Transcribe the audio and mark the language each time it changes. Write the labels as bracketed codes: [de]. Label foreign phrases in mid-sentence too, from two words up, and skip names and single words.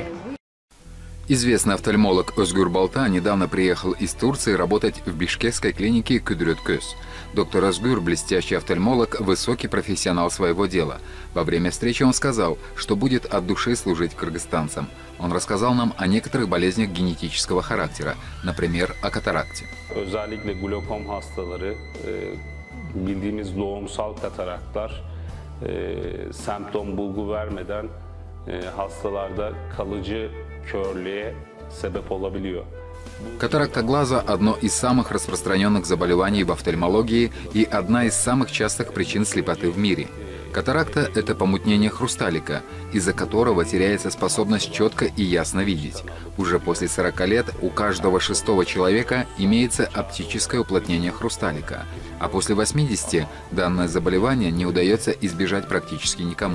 [ru] Известный офтальмолог Озгур Балта недавно приехал из Турции работать в бишкекской клинике Кудрат Көз. Доктор Озгур – блестящий офтальмолог, высокий профессионал своего дела. Во время встречи он сказал, что будет от души служить кыргызстанцам. Он рассказал нам о некоторых болезнях генетического характера, например, о катаракте. [tr] Özellikle glokom hastaları, bildiğimiz doğumsal kataraklar, semptom bulgu vermeden hastalarda kalıcı körlüğe sebep olabiliyor. [ru] Катаракта глаза – одно из самых распространенных заболеваний в офтальмологии и одна из самых частых причин слепоты в мире. Катаракта – это помутнение хрусталика, из-за которого теряется способность четко и ясно видеть. Уже после 40 лет у каждого 6-го человека имеется оптическое уплотнение хрусталика, а после 80 данное заболевание не удается избежать практически никому.